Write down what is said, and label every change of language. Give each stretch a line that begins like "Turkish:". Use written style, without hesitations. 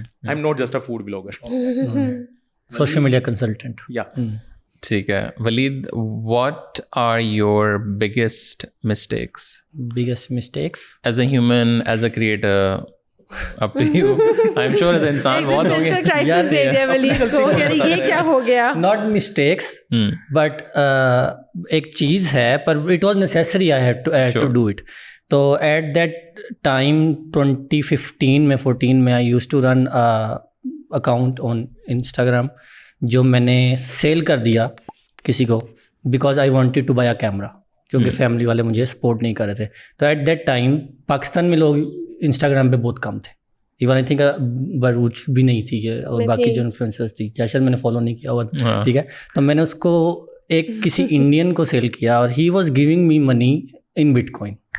English: I'm not just a food vlogger.
Urdu: Social media consultant.
English: Yeah.
Urdu: ٹھیک ہے.
English: Waleed, what are your biggest mistakes? Biggest mistakes As a human, as a creator, up to you. I'm sure as
Urdu: انسان بہت ہوں Existential crisis دے دیا ولید کو کہ یہ کیا ہو گیا.
English: not mistakes but
Urdu: ایک چیز ہے پر
English: it was necessary I had to do it. تو at that time 2015 میں 14 میں I used to run account on Instagram
Urdu: جو میں نے سیل کر دیا کسی کو
English: because I wanted to buy a camera.
Urdu: کیونکہ فیملی والے مجھے سپورٹ نہیں کر رہے تھے. تو
English: at that time
Urdu: پاکستان میں لوگ انسٹاگرام پہ بہت کم تھے.
English: even I think
Urdu: بروچ بھی نہیں تھی اور باقی جو انفلوئنسرز تھی یا شاید میں نے فالو نہیں کیا ہوا, ٹھیک ہے. تو میں نے اس کو ایک کسی انڈین کو سیل کیا اور
English: He was giving me money in bitcoin.